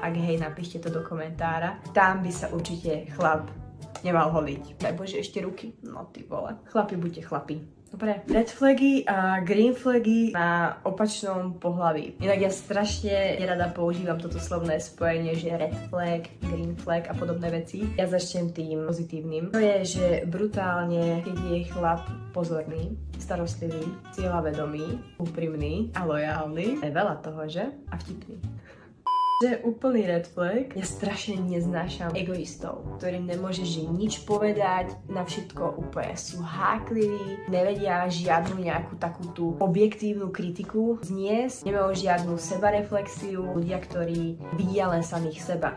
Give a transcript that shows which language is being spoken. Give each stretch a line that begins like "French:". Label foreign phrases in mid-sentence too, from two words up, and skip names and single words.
Slovak: Ak hej, napíšte to do komentára. Tam by sa určite chlap nemal holiť. Daj Bože, ešte ruky. No ty vole. Chlapi, buďte chlapi. Dobre,
English: red flagy
Slovak: a
English: green flagy
Slovak: na opačnom pohlaví. Inak ja strašne nerada používam toto slovné spojenie, že
English: red flag, green flag
Slovak: a podobné veci. Ja začnem tým pozitívnym. To je, že brutálne, keď je chlap pozorný, starostlivý, cieľavedomý, úprimný a lojálny. Je veľa toho, že? A vtipný. Že úplný
English: red flag.
Slovak: Ja strašne neznášam egoistov, ktorým nemôžeš nič povedať, na všetko úplne sú hákliví, nevedia žiadnu nejakú takú tú objektívnu kritiku zniesť, nemajú žiadnu sebareflexiu, ľudia, ktorí vidia len samých seba.